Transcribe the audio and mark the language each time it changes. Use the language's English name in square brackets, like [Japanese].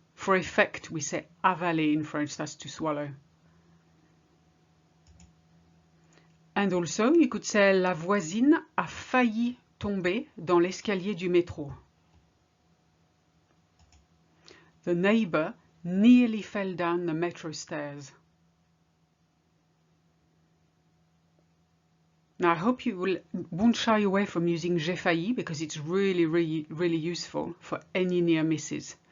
[English] For effect, we say avaler in French, that's to swallow. And also, you could say [French] la voisine a failli tomber dans l'escalier du métro. [English] The neighbor nearly fell down the metro stairs. Now, I hope you won't shy away from using j'ai failli because it's really useful for any near misses.